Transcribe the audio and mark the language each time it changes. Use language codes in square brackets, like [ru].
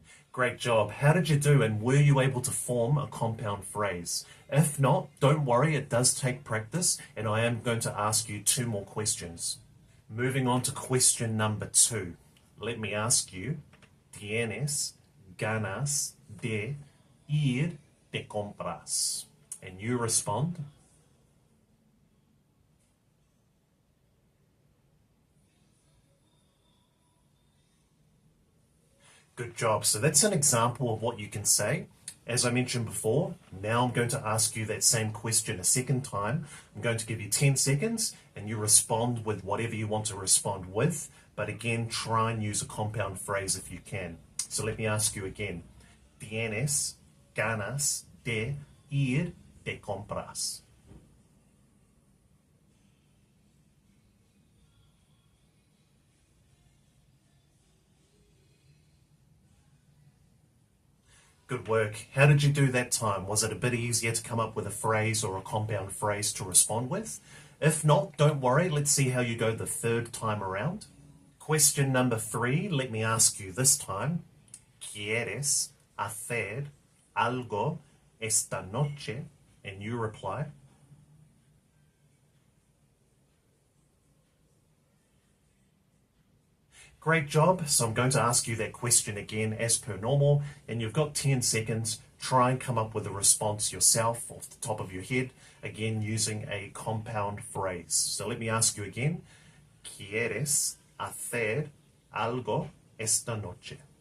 [en] Great job. How did you do, and were you able to form a compound phrase? If not, don't worry, it does take practice, and I am going to ask you 2 more questions. Moving on to question number 2. Let me ask you, [es] ¿Tienes ganas de ir de compras? [en] And you respond. Good job. So that's an example of what you can say. As I mentioned before, now I'm going to ask you that same question a second time. I'm going to give you 10 seconds and you respond with whatever you want to respond with. But again, try and use a compound phrase if you can. So let me ask you again. [es] ¿Tienes ganas de ir de compras? [en] Good work. How did you do that time? Was it a bit easier to come up with a phrase or a compound phrase to respond with? If not, don't worry. Let's see how you go the third time around. Question number 3, let me ask you this time. [es] ¿Quieres hacer algo esta noche? [en] And you reply. Great job. So I'm going to ask you that question again as per normal, and you've got 10 seconds. Try and come up with a response yourself off the top of your head, again using a compound phrase. So let me ask you again. [es] ¿Quieres hacer algo esta noche?